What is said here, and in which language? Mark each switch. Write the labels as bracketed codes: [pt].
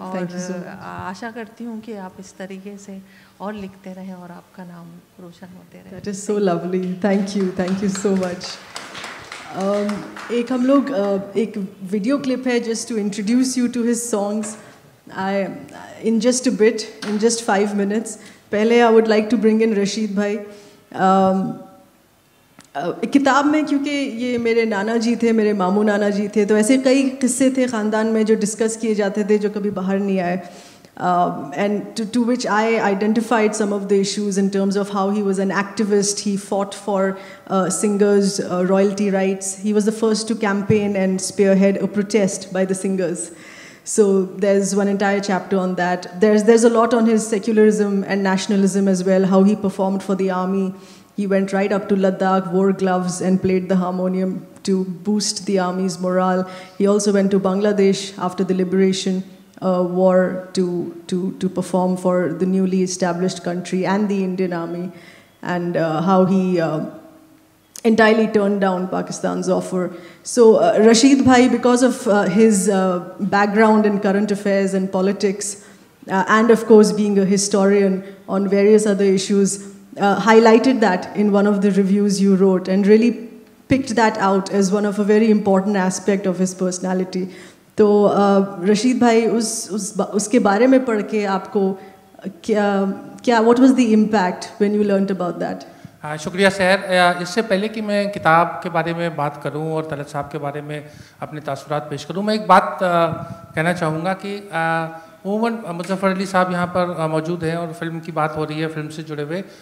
[hi] और आशा करती हूँ कि आप इस तरीके से और लिखते रहें और आपका नाम रोशन होते रहे। [en] That is so lovely. Thank you so much. [hi] एक हम लोग एक वीडियो क्लिप है [en] just to introduce you to his songs. In just a bit, in just 5 minutes. [hi] पहले [en] I would like to bring in Rashid भाई। [hi] किताब में, क्योंकि ये मेरे नाना जी थे, मेरे मामू नाना जी थे, तो ऐसे कई किस्से थे ख़ानदान में जो डिस्कस किए जाते थे जो कभी बाहर नहीं आए। [en] And to which I identified some of the issues in terms of how he was an activist. He fought for singers' royalty rights. He was the first to campaign and spearhead a protest by the singers. So there's one entire chapter on that. There's a lot on his secularism and nationalism as well, how he performed for the army. He went right up to Ladakh, wore gloves and played the harmonium to boost the army's morale. He also went to Bangladesh after the liberation war to perform for the newly established country and the Indian army, and how he entirely turned down Pakistan's offer. So Rashid Bhai, because of his background in current affairs and politics, and of course being a historian on various other issues, highlighted that in one of the reviews you wrote and really picked that out as one of a very important aspect of his personality. [hi] तो रशीद भाई उसके बारे में पढ़ के आपको क्या [en] what was the impact when you learnt about that? [hi] शुक्रिया सहर। इससे पहले कि मैं किताब के बारे में बात करूं और तलत साहब के बारे में अपने तासुरात पेश करूं, मैं एक बात कहना चाहूँगा कि उमन मुज़फ़्फ़र अली साहब यहाँ पर मौजूद हैं और फिल्म की बात हो रही है, फिल्म से जुड़े हुए।